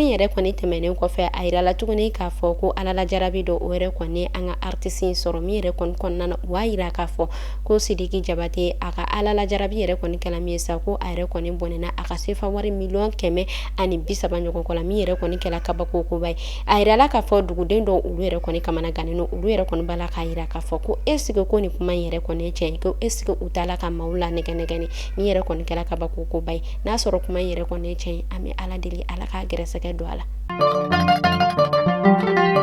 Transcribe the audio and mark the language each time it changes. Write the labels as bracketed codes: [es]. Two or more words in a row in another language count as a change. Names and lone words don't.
[bm] in yɛrɛ kɔni tɛmɛnen kɔfɛ a yirala tuguni k'a fɔ ko ala lajarabi dɔ o yɛrɛ kɔni an ka artiste in sɔrɔ min yɛrɛ kɔni kɔnɔna na u b'a yira k'a fɔ ko Sidiki Jabate a ka ala lajarabi yɛrɛ kɔni kɛla min ye sa ko a yɛrɛ kɔni bɔnɛna a ka sefa wari miliyɔn 130 ɲɔgɔn kɔ la min yɛrɛ kɔni kɛla kabakokoba ye a yirala k'a fɔ duguden dɔw olu yɛrɛ kɔni kamana gannen no olu yɛrɛ kɔni bala k'a yira k'a fɔ ko [fr] est-ce que [bm] ko nin kuma in yɛrɛ kɔni ye tiɲɛ ye ko [fr] est-ce que [bm] u tala ka maaw la nɛgɛnɛgɛni min yɛrɛ kɔni kɛla kabakokoba ye n'a sɔrɔ kuma in yɛrɛ kɔni ye tiɲɛ ye an bɛ ala deli ala k'a gɛrɛsɛgɛ don a la